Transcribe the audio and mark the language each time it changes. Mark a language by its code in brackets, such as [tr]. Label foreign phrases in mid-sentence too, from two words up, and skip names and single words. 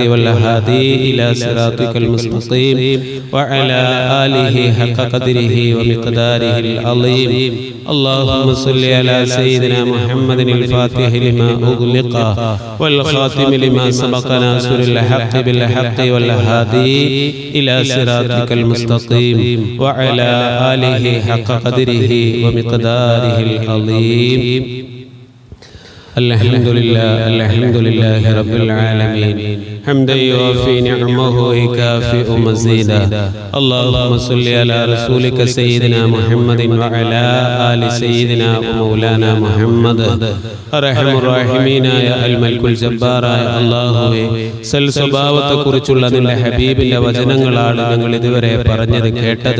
[ar] والهادي إلى صراطك المستقيم وعلى آله حق قدره ومقداره العظيم اللهم صل على سيدنا محمد الفاتح لما أغلق والخاتم لما سبق ناصر الحق بالحق والهادي إلى صراطك المستقيم وعلى آله حق قدره ومقداره العظيم الحمد لله رب العالمين حمدا يوافي نعمه ويكافئ مزيده اللهم صل على رسولك سيدنا محمد وعلى آل سيدنا مولانا محمد [ml] അർഹമുർ റഹീമീനായ അൽ മൽക്കുൽ ജബ്ബാറായ അല്ലാഹുവേ സൽസ്വഭാവത്തെക്കുറിച്ചുള്ള നിന്റെ ഹബീബിന്റെ വചനങ്ങളാണ് ഞങ്ങൾ ഇതുവരെ പറഞ്ഞത് കേട്ടത്.